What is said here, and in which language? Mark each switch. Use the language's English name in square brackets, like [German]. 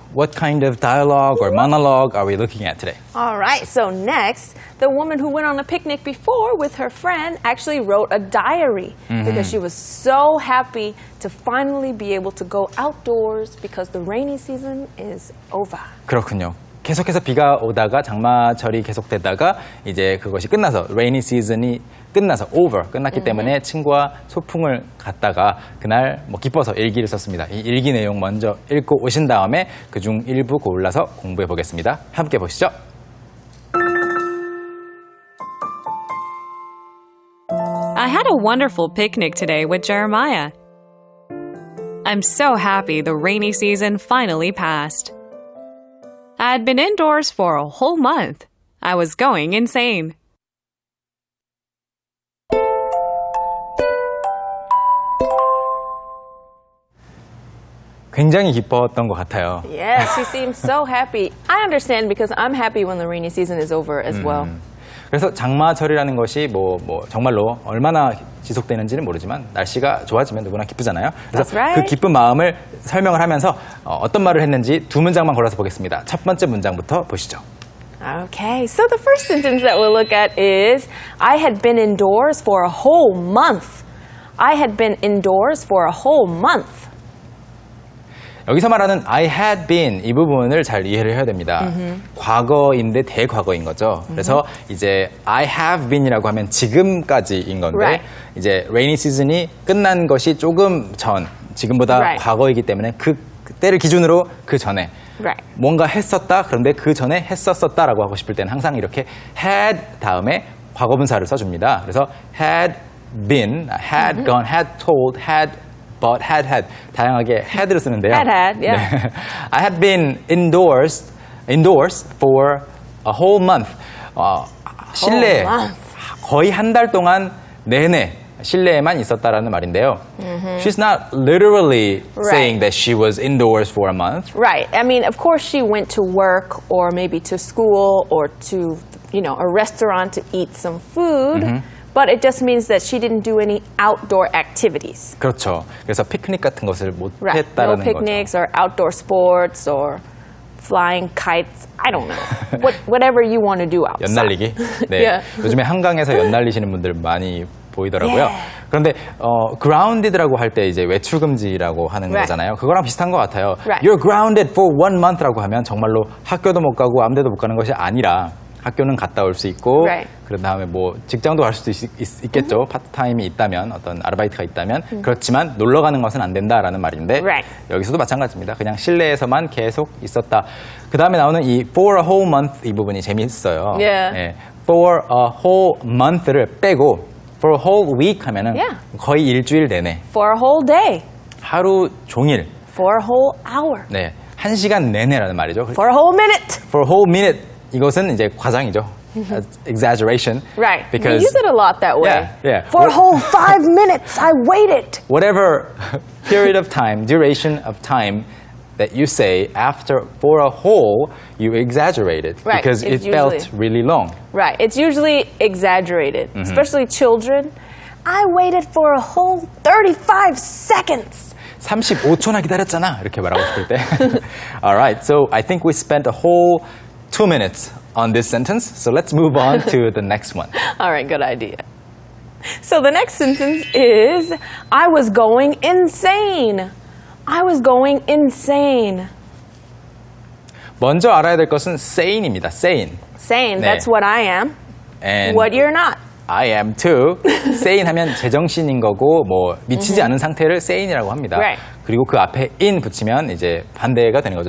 [English] What kind of dialogue or monologue are we looking at today? All right, so next, the woman who went on a picnic before with her friend actually wrote a diary because she was so happy to finally be able to go outdoors because the rainy season is over. [Korean] 그렇군요. 계속해서 비가 오다가 장마철이 계속되다가 이제 그것이 끝나서 rainy season이 끝나서 끝났기 때문에 친구와 소풍을 갔다가 그날 뭐 기뻐서 일기를 썼습니다. 이 일기 내용 먼저 읽고 오신 다음에 그중 일부 골라서 공부해 보겠습니다. 함께 보시죠. [English] I had a wonderful picnic today with Jeremiah. I'm so happy the rainy season finally passed. I had been indoors for a whole month. I was going insane. [Korean] 굉장히 기뻤던 것 같아요. [English] Yeah, she seems so happy. I understand because I'm happy when the rainy season is over as well. [Korean] 그래서 장마철이라는 것이 뭐 정말로 얼마나 지속되는지는 모르지만 날씨가 좋아지면 누구나 기쁘잖아요. 그래서 [English] That's right. [Korean] 그 기쁜 마음을 설명을 하면서 어떤 말을 했는지 두 문장만 골라서 보겠습니다. 첫 번째 문장부터 보시죠. [English] Okay, so the first sentence that we'll look at is I had been indoors for a whole month. I had been indoors for a whole month. [Korean] 여기서 말하는 [English] I had been [Korean] 이 부분을 잘 이해를 해야 됩니다. 과거인데 대과거인 거죠. 그래서 이제 [English] I have been [Korean] 이라고 하면 지금까지인 건데 [English] Right. [Korean] 이제 rainy season이 끝난 것이 조금 전, 지금보다 [English] Right. [Korean] 과거이기 때문에 그 때를 기준으로 그 전에 [English] Right. [Korean] 뭔가 했었다 그런데 그 전에 했었었다라고 하고 싶을 때는 항상 이렇게 had 다음에 과거분사를 써줍니다. 그래서 had been, had gone, had told, had bought, had 다양하게 had를 쓰는데요. [English] Had, yeah. [Korean] 네. [English] I had been indoors for a whole month. [Korean] 실내 [English] month. [Korean] 거의 한 달 동안 내내 실내에만 있었다라는 말인데요. [English] She's not literally saying that she was indoors for a month. Right. I mean, of course she went to work or maybe to school or to, a restaurant to eat some food. But it just means that she didn't do any outdoor activities. [Korean] 그렇죠. 그래서 피크닉 같은 것을 [English] Right. No 못했다라는 picnics 거죠. or outdoor sports or flying kites. I don't know. Whatever you want to do outside. [Korean] 연날리기. 네. [English] Yeah. [Korean] 요즘에 한강에서 연날리시는 분들 많이 보이더라고요. [English] Yeah. [Korean] 그런데 grounded라고 할 때 이제 외출 금지라고 하는 [English] Right. [Korean] 거잖아요. 그거랑 비슷한 것 같아요. [English] Right. You're grounded for 1 month [Korean] 라고 하면 정말로 학교도 못 가고 아무 데도 못 가는 것이 아니라 학교는 갔다 올 수 있고 [English] Right. [Korean] 그런 다음에 뭐 직장도 갈 수도 있겠죠. 파트타임이 있다면 어떤 아르바이트가 있다면 그렇지만 놀러 가는 것은 안 된다라는 말인데 [English] Right. [Korean] 여기서도 마찬가지입니다. 그냥 실내에서만 계속 있었다. 그 다음에 나오는 이 [English] for a whole month [Korean] 이 부분이 재미있어요. [English] Yeah. [Korean] 네. [English] For a whole month [Korean] 를 빼고 [English] for a whole week [Korean] 하면은 [English] Yeah. [Korean] 거의 일주일 내내 [English] For a whole day. [Korean] 하루 종일 [English] For a whole hour. [Korean] 네, 1시간 내내라는 말이죠. [English] For a whole minute. For a whole minute [Korean] 이것은 이제 과장이죠. [English] exaggeration. Right. Because we use it a lot that way. Yeah. For a whole 5 minutes, I waited. whatever period of time, duration of time that you say after for a whole, you exaggerate it Right. because It's it felt really long. Right. It's usually exaggerated, especially children. I waited for a whole 35 seconds. [Korean] 35초나 기다렸잖아. 이렇게 말하고 싶을 때. [English] Alright, so I think we spent a whole 2 minutes on this sentence. So let's move on to the next one. All right, good idea. So the next sentence is I was going insane. I was going insane. [Korean] 먼저 알아야 될 것은 sane입니다. [English] sane. Sane, that's what I am. And What you're not. I am too. [Korean] sane 하면 제정신인 거고 뭐 미치지 않은 상태를 sane이라고 합니다. [English] Right. [Korean] 그리고 그 앞에 in 붙이면 이제 반대가 되는 거죠.